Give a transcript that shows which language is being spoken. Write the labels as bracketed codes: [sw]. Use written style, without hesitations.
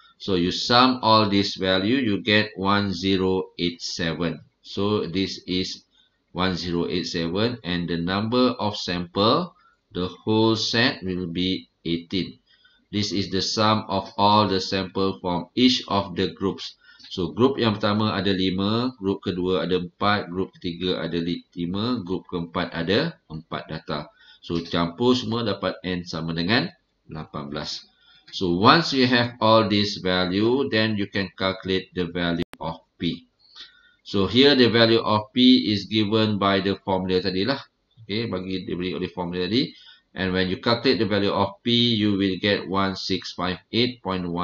[en] So you sum all this value, you get 1087. So this is 1087 and the number of sample, the whole set will be 18. This is the sum of all the sample from each of the groups. [ms] So, grup yang pertama ada 5, grup kedua ada 4, grup ketiga ada 5, grup keempat ada 4 data. So, campur semua dapat N sama dengan 18. [en] So, once you have all this value, then you can calculate the value of P. So, here the value of P is given by the formula [ms] tadilah. [en] Okay, [ms] diberi oleh formula tadi. [en] And when you calculate the value of P, you will get 1658.178.